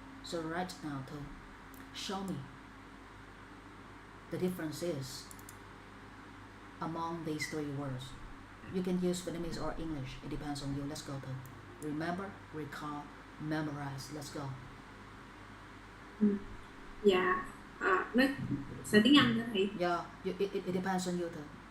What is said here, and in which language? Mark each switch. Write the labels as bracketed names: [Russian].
[English] So right now, to show me the differences among these three words. You can use Vietnamese or English. It depends on you. Let's go to remember, recall, memorize. Let's go. [Vietnamese] Dạ, nó sẽ tiếng Anh đó thầy. [English] Yeah, it depends on you too.